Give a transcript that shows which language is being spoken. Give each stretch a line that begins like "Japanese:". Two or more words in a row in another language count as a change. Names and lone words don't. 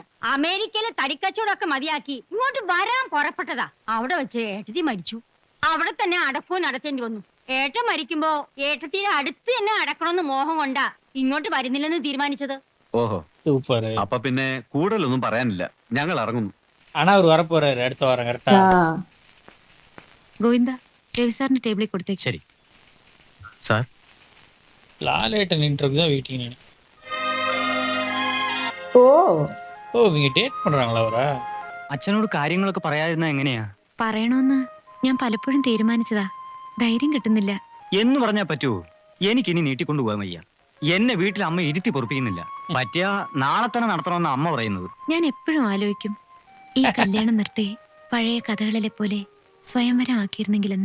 Malayalam: അമേരിക്കയിലെ തടിക്കച്ചവടമൊക്കെ മതിയാക്കി ഇങ്ങോട്ട് വരാൻ പുറപ്പെട്ടതാ. അവിടെ വെച്ച് ഏട്ടത്തി മരിച്ചു. അവിടെ തന്നെ അടക്കവും നടത്തേണ്ടി വന്നു. ഏട്ടൻ മരിക്കുമ്പോ ഏട്ടത്തിയുടെ അടുത്ത് തന്നെ അടക്കണമെന്ന് മോഹം കൊണ്ടാ ഇങ്ങോട്ട് വരുന്നില്ലെന്ന് തീരുമാനിച്ചത്. ഓഹോ,
Tamil: சூப்பர்.
Malayalam: അപ്പൊ പിന്നെ കൂടുതലൊന്നും പറയാനില്ല. ഞങ്ങൾ ഇറങ്ങുന്നു.
Tamil: ஆனா அவர் வரப்போறாரு அடுத்த வாரம் கரெக்டா?
Malayalam: ഗോവിന്ദ രവി സാറിന്റെ ടേബിളിൽ കൊടുത്തേക്ക്. ശരി സാർ.
Tamil: லாலேட்டன் இன்டர்வியூ தான் வெயிட்டிங் நான். ഓ ஓ இவங்க டேட் பண்றாங்களா அவரா?
Malayalam: അച്ഛനോട് കാര്യങ്ങളൊക്കെ പറയാതിരുന്ന എങ്ങനെയാ? പറയണോന്ന് ഞാൻ പലപ്പോഴും തീരുമാനിച്ചതാ. ധൈര്യം കിട്ടുന്നില്ല. എന്ന് പറഞ്ഞാ പറ്റുമോ? എനിക്കിനി നീട്ടിക്കൊണ്ടുപോകാൻ വയ്യ. എന്നെ വീട്ടിൽ അമ്മ ഇരുത്തി പൊറപ്പിക്കുന്നില്ല. പറ്റിയ നാളെ തന്നെ നടത്തണമെന്ന് അമ്മ പറയുന്നത്. ഞാൻ എപ്പോഴും ആലോചിക്കും ഈ കല്യാണം നിർത്തി പഴയ കഥകളിലെ പോലെ സ്വയംവരം ആക്കിയിരുന്നെങ്കിലെന്ന്.